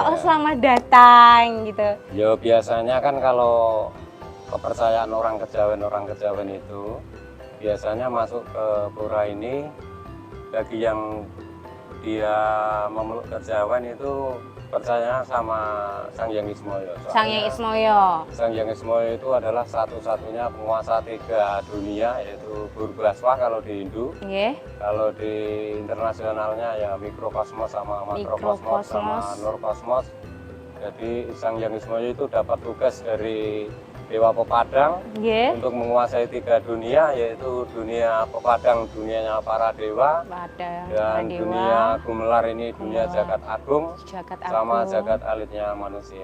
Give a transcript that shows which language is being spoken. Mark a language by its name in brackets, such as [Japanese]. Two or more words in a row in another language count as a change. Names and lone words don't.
[Indonesian] Oh selamat datang gitu. Ya biasanya kan kalau kepercayaan orang Kejawen itu biasanya masuk ke pura ini bagi yang dia memeluk Kejawen itu percaya sama Sang Hyang Ismoyo. Sang Hyang Ismoyo. Sang Hyang Ismoyo itu adalah satu-satunya penguasa 3 dunia, yaitu Purbalaswa kalau di Hindu. Kalau di internasionalnya ya Mikrokosmos sama Makrokosmos sama Nurkosmos. Jadi Sang Hyang Ismoyo itu dapat tugas dari Dewa Pepadang untuk menguasai 3 dunia, yaitu dunia Pepadang, dunianya para dewa, dan dunia Gumelar ini dunia Jagat Agung, sama Jagat Alitnya manusia.